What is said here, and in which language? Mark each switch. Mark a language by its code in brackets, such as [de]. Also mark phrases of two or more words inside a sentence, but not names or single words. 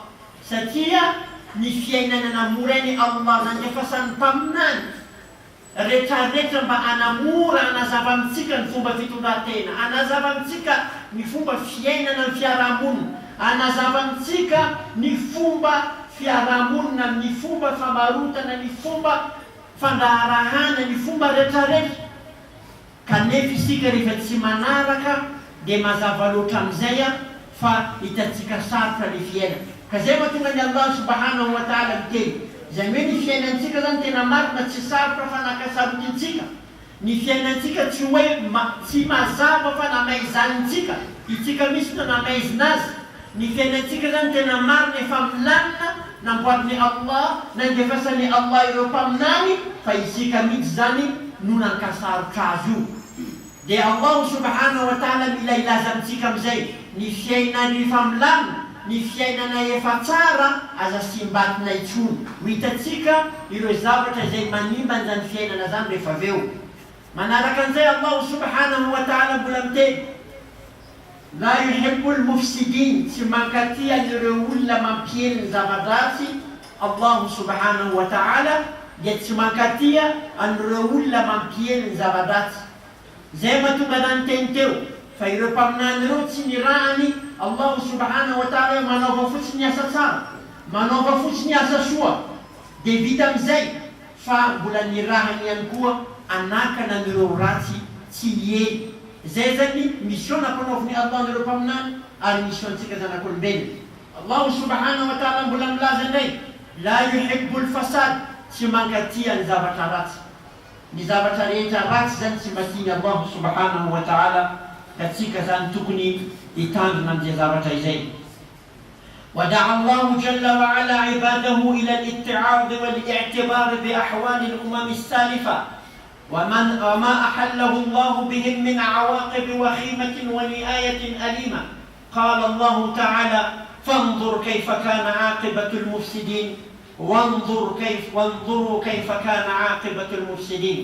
[mg] Satria ny fiainana namora ny Allah nandefasany taminany rehetrarehetra mba anamora anazava amitsika ny fomba fitondratena, anazava amitsika ny fomba fiainana ny fiarahamonina, anazava amitsika ny fomba fiarahamonina, ny fomba famarotana, ny fomba fandaharahana, ny fomba rehetrarehetra. Kanefa isika rehefa tsy manaraka dia mazava loatra amin'izay fa hitatsika sarotra ny fiainana. Ka zay mahatonga ny [ar] الله سبحانه وتعالى [mg] miteny, izany hoe ny fiainantsika zany tena marina tsy sarotra fa nakasarotintsika. Ny fiainantsika tsy hoe tsy mazava fa namaizanintsika, itsika misy na namaizinazy. Ny fiainantsika zany tena marina efa milamina, namboarin'ny Allah, nandefasany Allah ireo mpaminany, fa isika mihitsy zany no nankasarotra azy io. Dia [ar] الله سبحانه وتعالى [mg] mila ilaza amitsika amizay, ny fiainany efa milamina, ny fiainana efa tsara aza simbatina itsony. Ho hitatsika ireo zavatra izay manimba an'izany fiainana zany rehefa aveo. Manaraka an'izay [ar] الله سبحانه وتعالى [mg] mbola miteny, [ar] لا يحب المفسدين, [mg] tsy mankatia ireo olona mampieny ny zava-dratsy. [ar] الله سبحانه وتعالى [mg] dia tsy mankatia anireo olona mampieny ny zava-dratsy. Zay mahatonga zany teny teo fa ireo mpaminany ireo tsy nirahany [ar] الله سبحانه وتعالى [mg] manaova fotsiny asa tsara, manaova fotsiny asa soa, dia vita amin'izay fa mbola nirahany ihany koa anakana anireo ratsy tsy hiely. Zay zany mission nampanaoviny Allah anireo mpaminany ary mission antsika zanak'olombelona. [ar] الله سبحانه وتعالى [mg] mbola milaza indray, [ar] لا يحب الفساد, [mg] tsy mankatia ny zavatra ratsy. Ny zavatra rehetra ratsy zany tsy matiany [ar] الله سبحانه وتعالى, [mg] katsika zany tokony hitandrina amin'izay zavatra izay. [ar] ودعا الله جل وعلا عباده إلى الاتعاظ والاعتبار بأحوال الأمم السالفة وما أحله الله بهم من عواقب وخيمة ونهاية أليمة. قال الله تعالى: فانظر كيف كان عاقبة المفسدين وانظروا كيف كان عاقبة المفسدين.